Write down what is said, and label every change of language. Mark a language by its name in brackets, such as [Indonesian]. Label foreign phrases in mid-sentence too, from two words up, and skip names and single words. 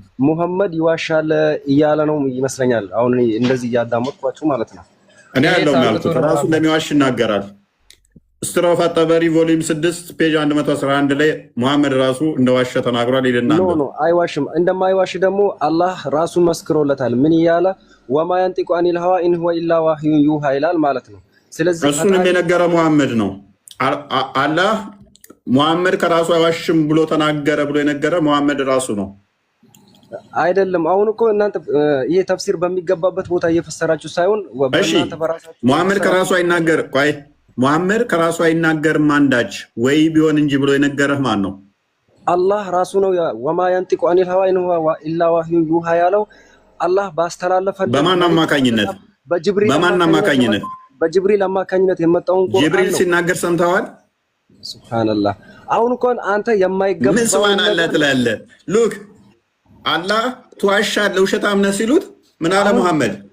[Amharic] ሙሐመድ ይዋሻል እያለ ነው ይመስለኛል። አሁን እንደዚህ እያዳመጥኳችሁ ማለት ነው። እኔ ያለው ያልኩት ራሱ እንደሚዋሽ ይናገራል። ስትሮፍ አጠበሪ ቮሊዩም 6 ፔጅ 111 ላይ ሙሐመድ ራሱ እንደዋሸ ተናግሯል ይልና ኖ አይዋሽም። እንደማይዋሽ ደግሞ አላህ ራሱ መስክሮለታል። ምን እያለ [Arabic] وما ينطق عن الهوى إن هو إلا وحي يوحى [Amharic] ይላል ማለት ነው። ስለዚህ እሱንም የነገረ ሙሐመድ ነው። አላህ ሙሐመድ ከራሱ አይዋሽም ብሎ ተናገረ ብሎ የነገረ ሙሐመድ ራሱ ነው። አይደለም። አሁን እኮ እናንተ ይሄ ተፍሲር በሚገባበት ቦታ እየፈሰራችሁ ሳይሆን በእናንተ በራሳችሁ ሙሐመድ ከራሱ አይናገር ቆይ ሙሐመድ ከራሱ አይናገርም አንዳች ወይ ቢሆን እንጂ ብሎ የነገረህ ማን ነው? አላህ ራሱ ነው። [Arabic] وما ينطق عن الهوى إن هو إلا وحي يوحى [Amharic] ያለው አላህ ባስተላለፈ በማን አማካኝነት? በጅብሪል አማካኝነት የመጣውን ቁርአን ጅብሪል ሲናገር ሰምተዋል? ሱብሃንአላህ። አሁን እኮ አንተ የማይገባ ምን ሱብሃንአላህ ትላለህ? ሉክ አላህ ትዋሻለህ ውሸታም ነህ ሲሉት ምን አለ ሙሐመድ?